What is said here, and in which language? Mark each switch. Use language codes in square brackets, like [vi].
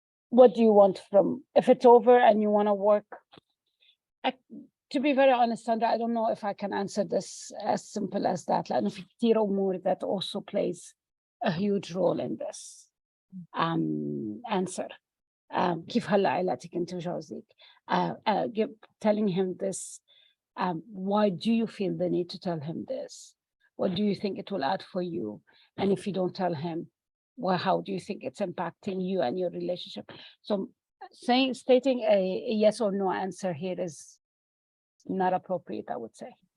[en] What do you want from, if it's over and you want to work? To be very honest, Sandra, I don't know if I can answer this as simple as that. [ar] لأنه في كتير أمور [en] that also plays a huge role in this answer. [ar] كيف هلا علاقتك أنت وجوزك? [en] Telling him this. Why do you feel the need to tell him this? What do you think it will add for you? And if you don't tell him, well, how do you think it's impacting you and your relationship? So stating a yes or no answer here is not appropriate, I would say.